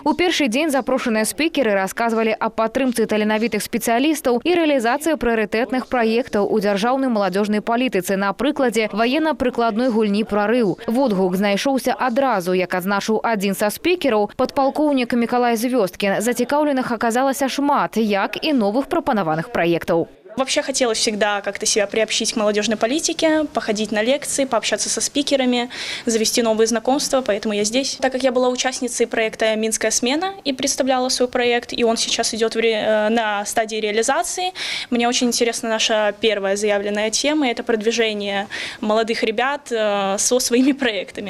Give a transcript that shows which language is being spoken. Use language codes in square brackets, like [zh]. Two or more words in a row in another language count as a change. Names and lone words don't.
[be] У першы дзень запрошаныя спікеры расказвалі аб падтрымцы таленавітых спецыялістаў і рэалізацыі прыярытэтных праектаў у дзяржаўнай маладзёжнай палітыцы на прыкладзе ваенна-прыкладной гульні «Прарыў». Водгук знайшоўся адразу, як адзначыў адзін са спікераў, падпалкоўнік Мікалай Звёздкін. Зацікаўленых аказалася шмат, як і новых прапанаваных праектаў. [ru] Вообще хотелось всегда как-то себя приобщить к молодежной политике, походить на лекции, пообщаться со спикерами, завести новые знакомства, поэтому я здесь. Так как я была участницей проекта «Минская смена» и представляла свой проект, и он сейчас идет на стадии реализации, мне очень интересна наша первая заявленная тема – это продвижение молодых ребят со своими проектами.